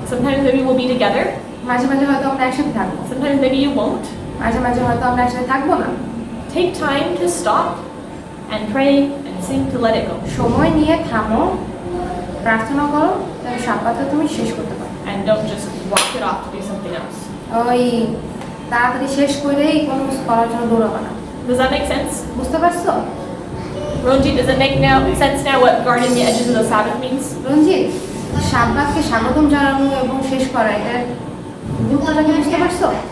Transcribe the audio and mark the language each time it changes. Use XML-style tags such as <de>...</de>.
<en>sometimes maybe we'll be together,</en> <bn>মাঝে মাঝে হয়তো আমরা একসাথে থাকবো,</bn> <en>sometimes maybe you won't.</en> <bn>মাঝে মাঝে হয়তো আমরা একসাথে থাকবো না।</bn> <en>Take time to stop and pray and sing to let it go.</en> <bn>সময় নিয়ে থামো, প্রার্থনা করো, তাহলে সাববাতটা তুমি শেষ করতে পারো।</bn> <en>And don't just walk it off to do something else.</en> <bn>ওই তাড়াতাড়ি শেষ করেই কোনো কিছু করার জন্য দৌড়াবো না।</bn> <en>Does that make sense?</en> <bn>বুঝতে পারছো?</bn> <en>Ronji, does it make sense now what guarding the edges of the Sabbath means?</en> <bn>রঞ্জিত, সাববাতকে স্বাগতম জানানো এবং শেষ করা এটার গুরুত্বটা কি বুঝতে পারছো?</bn>